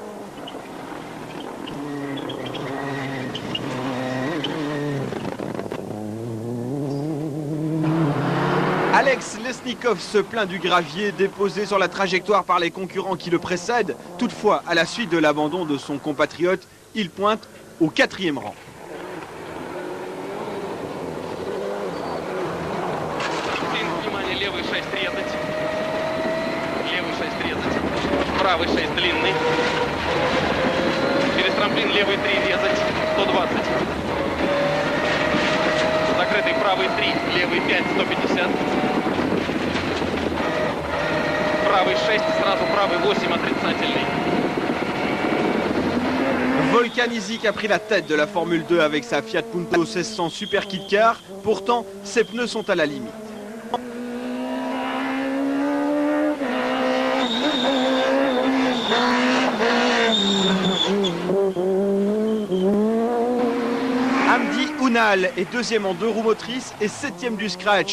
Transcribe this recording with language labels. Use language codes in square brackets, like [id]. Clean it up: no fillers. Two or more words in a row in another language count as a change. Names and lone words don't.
[fr] Alex Lesnikov se plaint du gravier déposé sur la trajectoire par les concurrents qui le précèdent. Toutefois, à la suite de l'abandon de son compatriote, il pointe au 4e rang. [ru] Правый 6 длинный. Через трамплин левый 3 резать. 120. Закрытый правый 3, левый 5, 150. Правый 6, сразу правый 8, отрицательный. [fr] Volkan Izik a pris la tête de la Formule 2 avec sa Fiat Punto 1600 Super Kit Car. Pourtant, ses pneus sont à la limite. Hamdi Ounal est 2e en 2 roues motrices et 7e du scratch.